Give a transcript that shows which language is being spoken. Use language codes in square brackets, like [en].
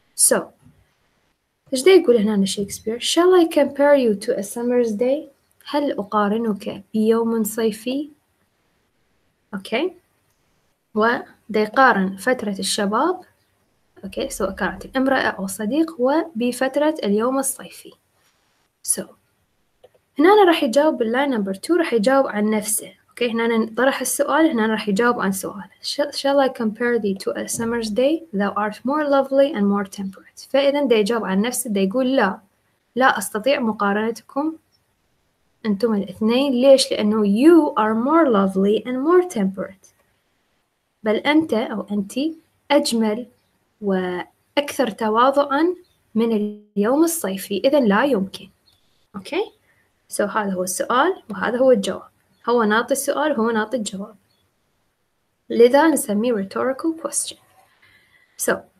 [ar] so إيش دا يقول هنا شكسبير؟ [en] Shall I compare you to a summer's day؟ [ar] هل أقارنك بيوم صيفي؟ أوكي، ودا يقارن فترة الشباب، أوكي، سواء كانت الامرأة أو صديق، وبفترة اليوم الصيفي. so هنا راح يجاوب باللاين نمبر 2، راح يجاوب عن نفسه. أوكي، هنا طرح السؤال، هنا راح يجاوب عن سؤال. [en] Shall I compare thee to a summer's day? Thou art more lovely and more temperate. [ar] فإذا دا يجاوب عن نفسه، دا يقول لا أستطيع مقارنتكم أنتم الاثنين. ليش؟ لأنه [en] you are more lovely and more temperate. [ar] بل أنت أو أنتِ أجمل وأكثر تواضعًا من اليوم الصيفي. إذن لا يمكن. أوكي؟ so هذا هو السؤال وهذا هو الجواب. هو ناطي السؤال وهو ناطي الجواب. لذا نسميه rhetorical question. so